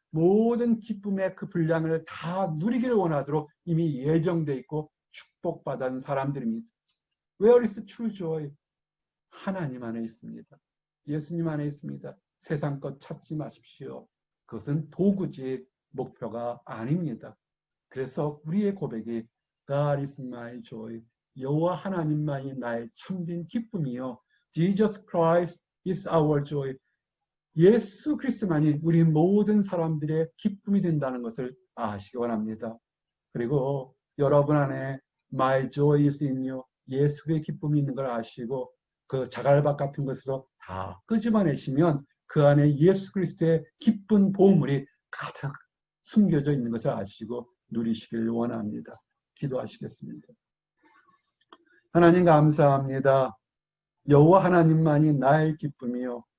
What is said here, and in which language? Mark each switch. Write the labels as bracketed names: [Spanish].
[Korean] 모든 기쁨의 그 분량을 다 누리기를 원하도록 이미 예정돼 있고 축복받은 사람들입니다. [English] Where is true joy? [Korean] 하나님 안에 있습니다. 예수님 안에 있습니다. 세상 것 찾지 마십시오. 그것은 도구지 목표가 아닙니다. 그래서 우리의 고백이 [English] God is my joy. [Korean] 여호와 하나님만이 나의 참된 기쁨이요. [English] Jesus Christ is our joy. [Korean] 예수 그리스도만이 우리 모든 사람들의 기쁨이 된다는 것을 아시기 원합니다. 그리고 여러분 안에 [English] My joy is in you. [Korean] 예수의 기쁨이 있는 걸 아시고 그 자갈밭 같은 것에서 다 끄집어내시면 그 안에 예수 그리스도의 기쁜 보물이 가득 숨겨져 있는 것을 아시고 누리시길 원합니다. 기도하시겠습니다. 하나님 감사합니다. 여호와 하나님만이 나의 기쁨이요.